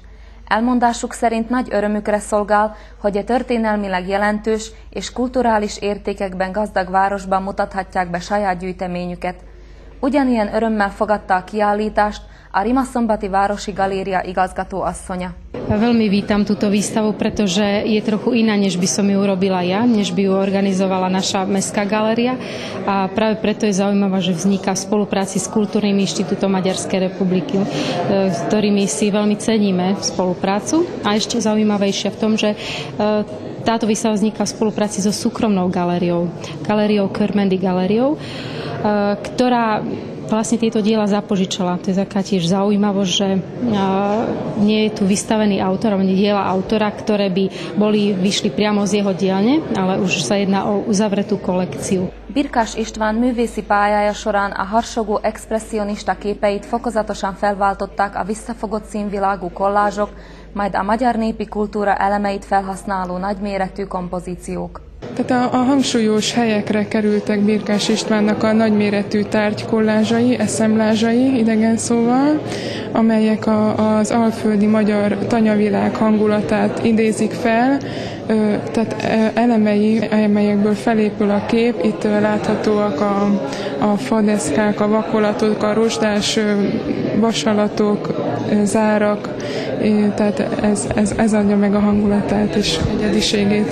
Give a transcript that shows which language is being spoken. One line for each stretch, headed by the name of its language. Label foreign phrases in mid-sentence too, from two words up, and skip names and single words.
Hungarian: Elmondásuk szerint nagy örömükre szolgál, hogy a történelmileg jelentős és kulturális értékekben gazdag városban mutathatják be saját gyűjteményüket. Ugyanilyen örömmel fogadta a kiállítást a Rimaszombati Városi Galéria igazgató asszonya.
Slovak: Veľmi vítam túto výstavu, pretože je trochu iná, než by som ju urobila ja, než by ju organizovala naša mestská galéria. A práve preto je zaujímavé, že vzniká v spolupráci s Kultúrnym inštitútom Maďarskej republiky, s ktorými si veľmi ceníme spoluprácu. A ešte zaujímavejšia v tom, že táto výstava vzniká v spolupráci so súkromnou galériou, galériou Körmendi galériou, ktorá vlastne tieto diela zapožičala. To je taká tiež zaujímavosť, že nie je tu vystavený autor, alebo diela autora, ktoré by vyšli priamo z jeho dielne, ale už sa jedná o uzavretú kolekciu.
Hungarian: Birkás István művészi pályája során a harsogó expresszionista képeit fokozatosan felváltották a visszafogott színvilágú kollázsok, majd a magyar népi kultúra elemeit felhasználó nagyméretű kompozíciók. Tehát a hangsúlyos helyekre kerültek Birkás Istvánnak a nagyméretű tárgykollázsai, eszemlázsai, idegen szóval, amelyek az alföldi magyar tanyavilág hangulatát idézik fel, tehát elemei, amelyekből felépül a kép, itt láthatóak a fadeszkák, a vakolatok, a rozsdás vasalatok, zárak, tehát ez adja meg a hangulatát és egyediségét.